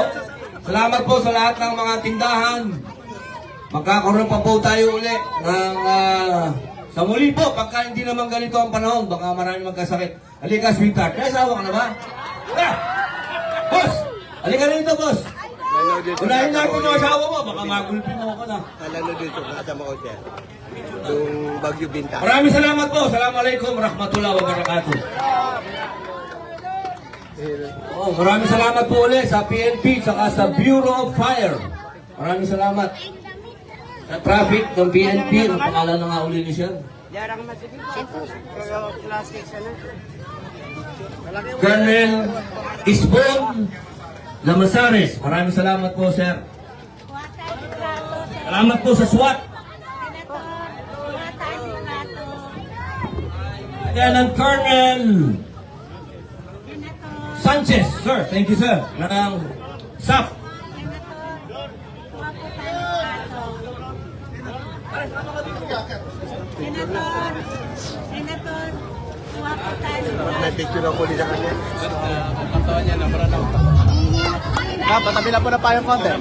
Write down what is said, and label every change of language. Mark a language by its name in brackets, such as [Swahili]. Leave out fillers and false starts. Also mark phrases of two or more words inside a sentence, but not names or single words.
[Filipino] Salamat po sa lahat ng mga tindahan. Magkakaroon pa po tayo uli ng sa muli po, pagka hindi naman ganito ang panahon, baka marami magkasakit. Halika, sweetheart. May asawa ka na ba? Ah! Boss! Halika rito, boss! Unahin natin yung asawa mo, baka magulpin mo ako na. Alano dito, kasama ko siya. Yung Bagyo Binta. Maraming salamat po. [Arabic] السلام عليكم ورحمة الله وبركاته. [Filipino] Oh, maraming salamat po ulit sa PNP saka sa Bureau of Fire. Maraming salamat. Sa traffic ng PNP, ang pangalan na nga uli ni Sir. Colonel Isbon Lamasares. Maraming salamat po, Sir. Salamat po sa SWAT. Lieutenant Colonel Sanchez, sir. [English] Thank you, [Filipino] sir. Ng SAP. May picture ako ulit sa kanya. Patabi lang po na pa yung content.